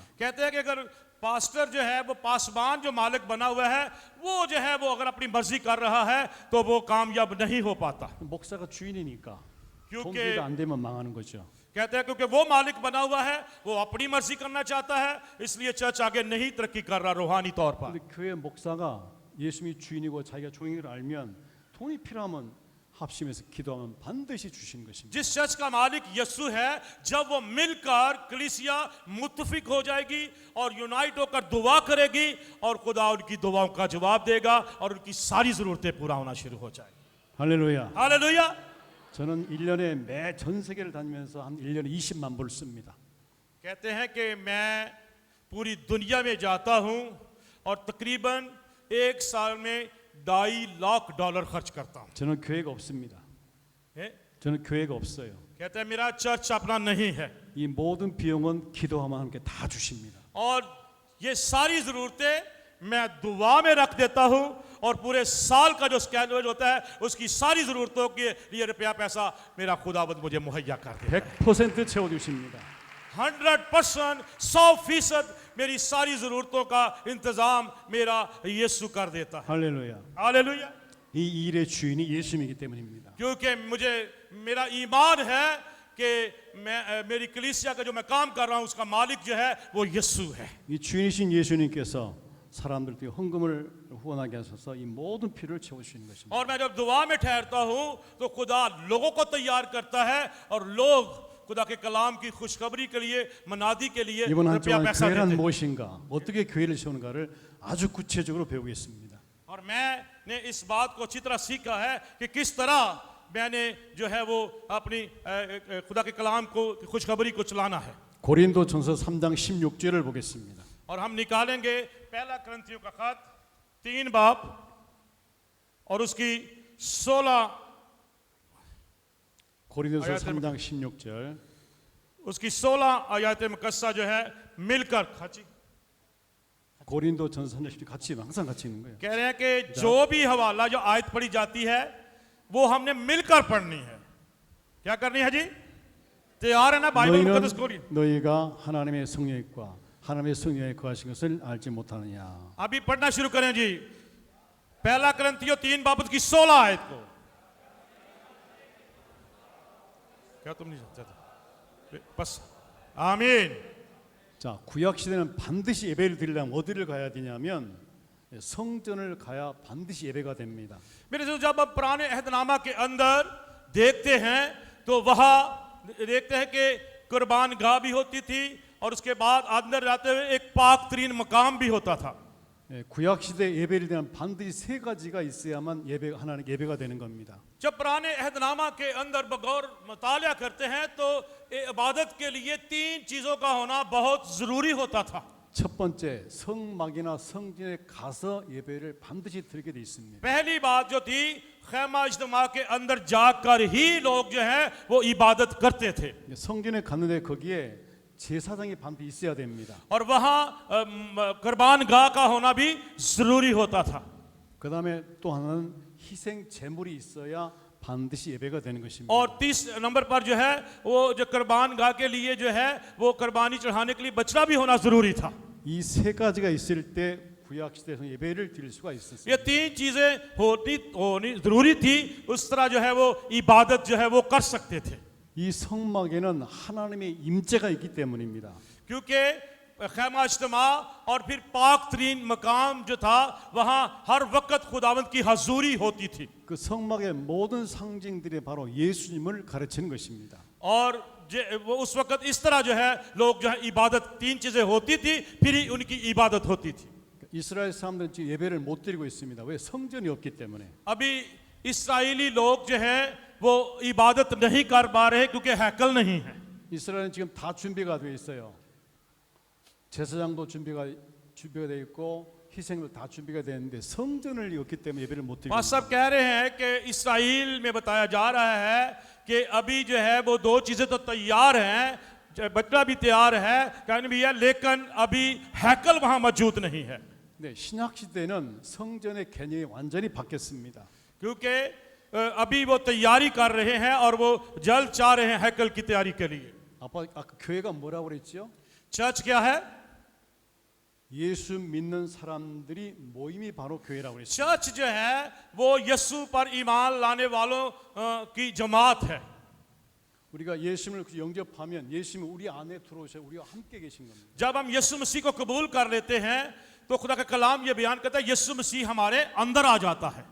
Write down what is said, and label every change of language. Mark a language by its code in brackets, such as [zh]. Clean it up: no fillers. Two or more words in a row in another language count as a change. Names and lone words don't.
[ur] کہتے ہیں کہ اگر پاسٹر جو ہے وہ پاسوان جو مالک بنا ہوا ہے وہ جو ہے وہ اگر اپنی مرضی کر رہا ہے تو وہ کامیاب نہیں ہو پاتا. [ko] 목사가 주인이니까 [ur] क्योंकि [ko] 돈도 안 되면 망하는 거죠. [ur] کہتے ہیں کیونکہ وہ مالک بنا ہوا ہے، وہ اپنی مرضی کرنا چاہتا ہے، اس لیے چرچ آگے نہیں ترقی کر رہا روحانی طور پر. [ko] 근데 교회 목사가 예수님이 주인이고 자기가 종인 걸 알면 돈이 필요하면 합심해서 기도하면 반드시 주시는 것입니다. [ur] جس چرچ کا مالک یسوع ہے، جب وہ مل کر کلیسیا متفق ہو جائے گی اور یونائٹ ہو کر دعا کرے گی اور خدا ان کی دعاؤں کا جواب دے گا اور ان کی ساری ضرورتیں پورا ہونا شروع ہو جائے گی. [ko] 할렐루야. [ur] हालेलुया। [ko] 저는 1년에 매 전 세계를 다니면서 한 1년에 20만 불 씁니다. [ur] کہتے ہیں کہ میں پوری دنیا میں جاتا ہوں اور تقریباً ایک سال میں $2.5 لاکھ خرچ کرتا ہوں. [ko] 저는 교회가 없습니다. [ur] हैं? [ko] 저는 교회가 없어요. [ur] کہتے ہیں میرا چرچ اپنا نہیں ہے [ko] 이 모든 비용은 기도하면 함께 다 주십니다. [ur] اور یہ ساری ضرورتیں میں دعا میں رکھ دیتا ہوں اور پورے سال کا جو اسکینڈل ہوتا ہے اس کی ساری ضرورتوں کے لیے روپیہ پیسہ میرا خداوند مجھے مہیا کر دیتا ہے. [ko] 100% 채워 주십니다. [ur] 100%، 100% میری ساری ضرورتوں کا انتظام میرا یسوع کر دیتا ہے. [ko] 할렐루야. [ur] हालेलुया। [ko] 이 일의 주인이 예수님이기 때문입니다. [ur] کیونکہ مجھے میرا ایمان ہے کہ میری کلیسیا کا جو میں کام کر رہا ہوں اس کا مالک جو ہے وہ یسوع ہے. [ko] 이 주인이신 예수님께서 사람들께 헌금을 후원하게 하셔서 이 모든 필요를 채워주시는 것입니다. [ur] اور میں جب دعا میں ٹھہرتا ہوں تو خدا لوگوں کو تیار کرتا ہے اور لوگ خدا کے کلام کی خوشخبری کے لیے منادی کے لیے मनादी के लिए [ko] 이번 한 [ur] रुपया [ko] 주간 [ur] पैसा [ko] 교회란 [ur] دیتے ہیں. [ko] 무엇인가, 어떻게 교회를 세우는가를 아주 구체적으로 배우겠습니다. [ur] اور میں نے اس بات کو اچھی طرح سیکھا ہے کہ کس طرح میں نے جو ہے وہ اپنی خدا کے کلام کو خوشخبری کو چلانا ہے. [ko] 고린도전서 3장 16절을 보겠습니다. [ur] اور ہم نکالیں گے پہلا کرنتھیوں کا خط 3 باب اور اس کی 16 [ko] 고린도서 3장 16절. [ur] اس کی 16 آیت مقدسہ جو ہے مل کر کھاچی [ko] 고린도전서 3장 16절 같이 항상 같이 있는 거예요. [ur] کہہ رہے ہیں کہ جو بھی حوالہ جو آیت پڑھی جاتی ہے وہ ہم نے مل کر پڑھنی ہے. کیا کرنی ہے جی؟ تیار ہے نا؟ بائبل مقدس کھولیے. [ko] 너희가 하나님의 성령과 하나님의 성령에 거하신 것을 알지 못하느냐. [ur] ابھی پڑھنا شروع کریں جی. پہلا کرنتھیوں 3 باب کی 16 آیت کو. کیا تم نہیں جانتے? بس آمین. [ko] 자, 구약 시대는 반드시 예배를 드리려면 어디를 가야 되냐면 성전을 가야 반드시 예배가 됩니다. [ur] میرے جو جب آپ پرانے عہدنامہ کے اندر دیکھتے ہیں تو وہاں دیکھتے ہیں کہ قربان گاہ بھی ہوتی تھی اور اس کے بعد اندر جاتے ہوئے ایک پاک ترین مقام بھی ہوتا تھا. [ko] 구약 시대 예배를 드리면 반드시 세 가지가 있어야만 하나님 예배가 되는 겁니다. [ur] جب پرانے عہدنامہ کے اندر بغور مطالعہ کرتے ہیں تو عبادت کے لیے 3 چیزوں کا ہونا بہت ضروری ہوتا تھا. [ko] 첫 번째, 성막이나 성전에 가서 예배를 반드시 드리게 돼 있습니다. [ur] پہلی بات جو تھی خیمہ اجتماع کے اندر جا کر ہی لوگ جو ہے وہ عبادت کرتے تھے [ko] 성전에 갔는데 거기에 제사장이 반드시 있어야 됩니다. [ur] اور وہاں قربان گاہ کا ہونا بھی ضروری ہوتا تھا [ko] 그 다음에 또 하나는 희생 제물이 있어야 반드시 예배가 되는 것입니다. [ur] اور 30 نمبر پر جو ہے وہ جو قربان گاہ کے لیے جو ہے وہ قربانی چڑھانے کے لیے بچھڑا بھی ہونا ضروری تھا [ko] 이 세 가지가 있을 때 구약 시대에서 예배를 드릴 수가 있었어요. [ur] یہ تین چیزیں ہونی ضروری تھی اس طرح جو ہے وہ عبادت جو ہے وہ کر سکتے تھے [ko] 이 성막에는 하나님의 임재가 있기 때문입니다. [ur] کیونکہ خیمہ اجتماع اور پھر پاک ترین مقام جو تھا وہاں ہر وقت خداوند کی حضوری ہوتی تھی [ko] 그 성막의 모든 상징들이 바로 예수님을 가르치는 것입니다. [ur] اور وہ اس وقت اس طرح جو ہے لوگ جو ہے عبادت تین چیزیں ہوتی تھی پھر ہی ان کی عبادت ہوتی تھی फिर ही उनकी इबादत होती थी [ko] 이스라엘 사람들은 지금 예배를 못 드리고 있습니다. 왜? 성전이 없기 때문에. [ur] ابھی اسرائیلی لوگ جو ہے وہ عبادت نہیں کر پا رہے کیونکہ ہیکل نہیں ہے [ko] 이스라엘은 지금 다 준비가 되어 있어요. 제사장도 준비가 되어 있고 희생도 다 준비가 되는데 성전을 없기 때문에 예배를 못 드리고 [ur] وہاں سب کہہ رہے ہیں کہ اسرائیل میں بتایا جا رہا ہے کہ ابھی جو ہے وہ دو چیزیں تو تیار ہیں بچہ بھی تیار ہے کہنے بھی ہے لیکن ابھی ہیکل وہاں موجود نہیں ہے [ko] 네, 신약 시대는 성전의 개념이 완전히 바뀌었습니다. [ur] کیونکہ ابھی وہ تیاری کر رہے ہیں اور وہ جلد چاہ رہے ہیں ہیکل کی تیاری کے لیے [ko] 아까 교회가 뭐라고 그랬죠? [ur] چرچ کیا ہے [ko] 예수 믿는 사람들이 모임이 바로 교회라고 그랬어요. [ur] چرچ جو ہے وہ یسوع پر ایمان لانے والوں کی جماعت ہے [ko] 우리가 예수님을 영접하면 예수님이 우리 안에 들어오셔 우리와 함께 계신 겁니다. [ur] جب ہم یسوع مسیح کو قبول کر لیتے ہیں تو خدا کا کلام یہ بیان کرتا ہے یسوع مسیح ہمارے اندر آ جاتا ہے